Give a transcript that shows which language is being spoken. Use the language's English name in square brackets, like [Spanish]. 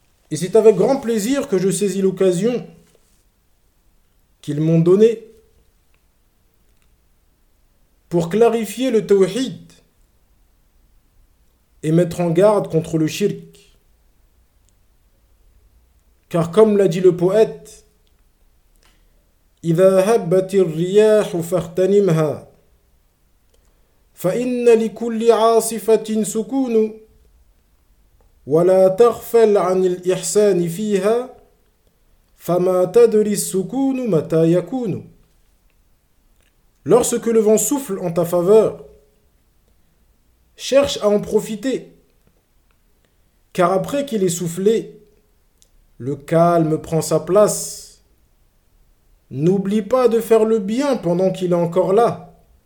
[French] Et c'est avec grand plaisir que je saisis l'occasion qu'ils m'ont donnée pour clarifier le tawhid et mettre en garde contre le shirk. [Arabic] Car comme l'a dit le poète, إذا هبت الرياح فاغتنمها فإن لكل عاصفة سكون ولا تغفل عن الإحسان فيها فما تدري السكون متى يكون. [French] Lorsque le vent souffle en ta faveur, cherche à en profiter, car après qu'il est soufflé, le calme prend sa place. N'oublie pas de faire le bien pendant qu'il est encore là.